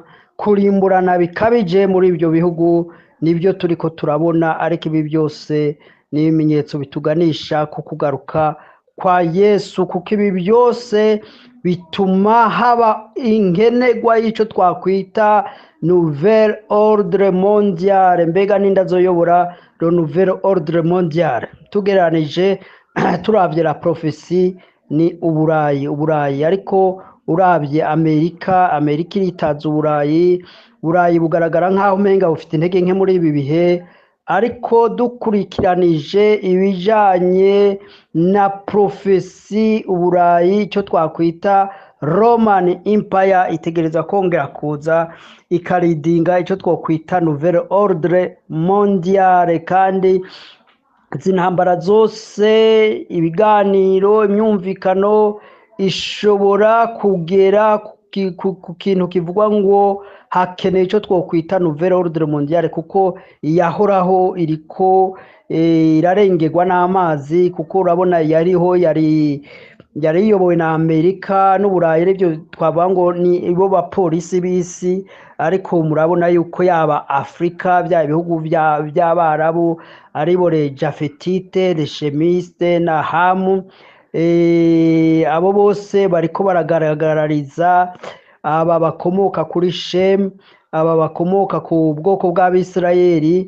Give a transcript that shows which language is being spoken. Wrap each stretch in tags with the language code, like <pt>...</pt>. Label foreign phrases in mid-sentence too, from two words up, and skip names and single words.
<rn>Kurimburana bikabije muri ibyo bihugu nibyo turiko turabona, ariko ibi byose ni ibimenyetso bituganisha ku kugaruka kwa Yesu, kuko ibi byose bituma haba inkenegwa y'icyo twakwita</rn> <fr>Nouvel Ordre Mondial.</fr> <rn>Mbega ninda zoyobora</rn> <fr>le Nouvel Ordre Mondial?</fr> <rn>Tugeranije turavye la prophecy ni Uburayi, ariko urabye Amerika iritaza Uburayi bugaragara nk'aho umenga bufite intege nke muri ibi bihe, ariko dukurikiranije ibijanye na prophecy Uburayi icyo twakwita</rn> <en>Roman Empire</en> <rn>itegereza kongera kuza ikaridinga icyo twakwita</rn> <fr>Nouvel Ordre Mondial.</fr> <rn>Kandi zintambara zose, ibiganiro, imyumvikano ishobora kugera ku kintu kivugwa ngo hakeneye icyo twakwita</rn> <fr>Nouvel Ordre Mondial,</fr> <rn>kuko yahoraho iriko irarengerwa n'amazi, kuko urabona yari yari iyobowe na Amerika n'Uburayi, aribyo twavuga ngo ni bo bapolisi b'isi, ariko murabona yuko yaba Afrika bya bihugu by'Abarabu aribo</rn> <fr>le Jafetite, le Shemiste</fr> <rn>na Hamu, abo bose bariko baragaragariza aba bakomoka kuri Shem, aba bakomoka ku bwoko bw'Abisirayeli.</rn>